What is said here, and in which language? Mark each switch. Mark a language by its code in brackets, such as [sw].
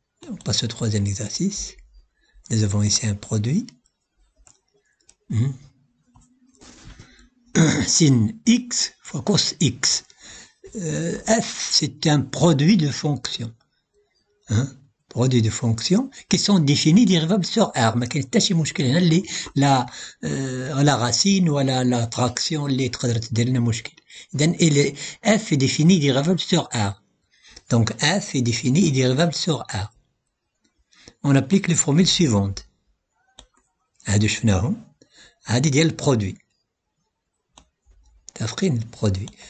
[fr] On passe au troisième exercice. Nous avons ici un produit sin x fois cos x. F, c'est un produit de fonction. Hein? produits de fonction qui sont définis dérivables sur R. [ar] ما كاين حتى شي مشكل هنا اللي لا racine ولا لا traction اللي تقدر تدير لنا مشكل. [fr] إذن F est défini dérivable sur R. Donc F est défini dérivable sur R. On applique les formules suivantes. [ar] هادو شفناهم. هادي ديال البرودوي. تفقين البرودوي.